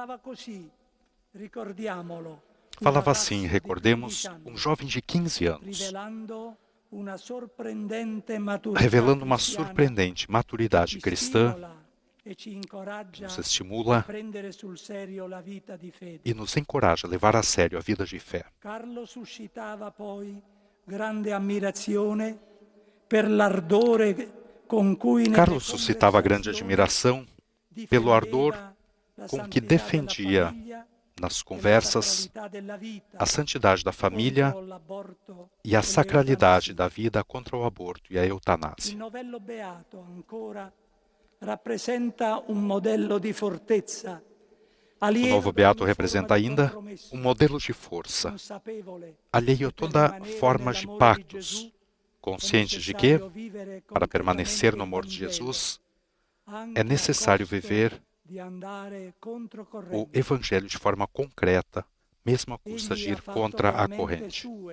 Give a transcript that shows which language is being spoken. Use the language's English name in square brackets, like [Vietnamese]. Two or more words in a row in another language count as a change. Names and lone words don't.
[Portuguese] Falava assim, recordemos, um jovem de 15 anos, revelando uma surpreendente maturidade cristã, que nos estimula e nos encoraja a levar a sério a vida de fé. Carlo [Italian] suscitava poi grande ammirazione per l'ardore com cui [Portuguese] Carlo suscitava grande admiração pelo ardor com que defendia nas conversas a santidade da família e a sacralidade da vida contra o aborto e a eutanásia. O novo beato representa ainda um modelo de força, alheio a toda forma de pactos, consciente de que, para permanecer no amor de Jesus, é necessário viver o Evangelho de forma concreta, mesmo à custa de ir contra a corrente.